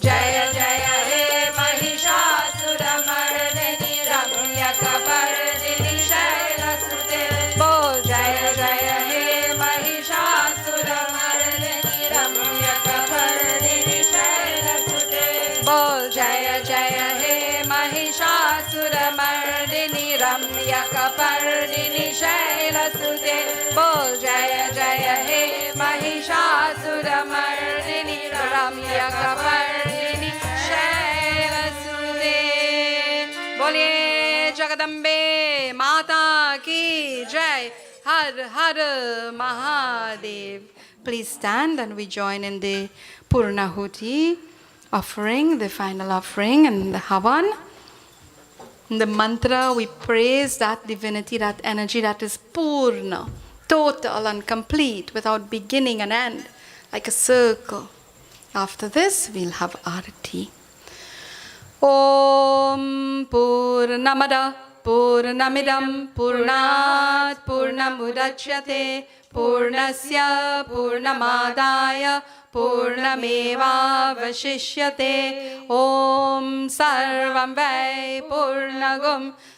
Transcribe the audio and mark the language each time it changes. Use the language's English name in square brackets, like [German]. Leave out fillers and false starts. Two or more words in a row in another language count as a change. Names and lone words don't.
[Sanskrit] जय जय हे महिषासुर मर्दिनि रम्य कपर्दिनि शैल सुते बो जय जय हे महिषासुर मर्दिनि रम्य कपर्दिनि शैल सुते बो जय जय हे महिषासुर मर्दिनि रम्य कपर्दिनि शैल सुते बो जय जय हे महिषासुर सम्यक्पर्णिनि शैलसुते [Hindi] बोलिए जगदम्बे माता की जय हर हर महादेव. [English] Please stand and we join in the Purnahuti offering, the final offering and the Havan. In the mantra we praise that divinity, that energy that is Purna, total and complete without beginning and end, like a circle. After this we'll have arati. [Sanskrit] ॐ पूर्णमदः पूर्णमिदं पूर्णात् पूर्णमुदच्यते पूर्णस्य पूर्णमादाय पूर्णमेव वशिष्यते ॐ सर्वं वै पूर्णं